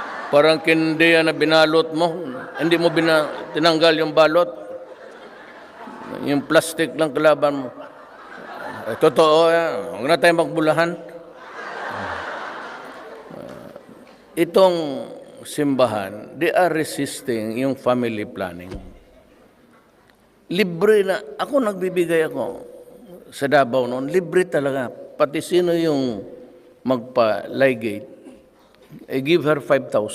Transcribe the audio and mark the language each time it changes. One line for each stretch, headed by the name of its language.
Filipino: Parang kindiya na binalot mo, hindi mo tinanggal yung balot, yung plastic lang kalaban mo. Totoo yan, huwag na tayo magbulahan. Itong simbahan,
English: they are resisting yung family planning.
Filipino: Libre na, ako nagbibigay ako sa Davao noon, libre talaga. Pati sino yung magpa-ligate,
English: I give her
Filipino: 5,000.